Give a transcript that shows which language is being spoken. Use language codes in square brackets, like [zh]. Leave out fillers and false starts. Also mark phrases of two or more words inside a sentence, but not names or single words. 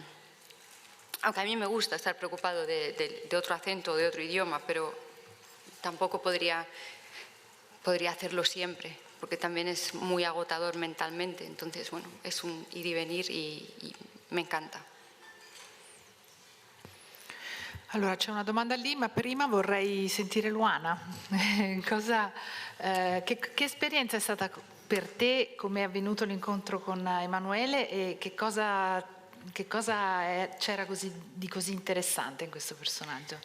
[es] Aunque a mí me gusta estar preocupado de otro acento, de otro idioma, pero tampoco podría hacerlo siempre, porque también es muy agotador mentalmente. Entonces, bueno, es un ir y venir y me encanta. [it] Allora, c'è una domanda lì, ma prima vorrei sentire Luana. Che esperienza è stata per te, come è avvenuto l'incontro con Emanuele e che cosa c'era di così interessante in questo personaggio?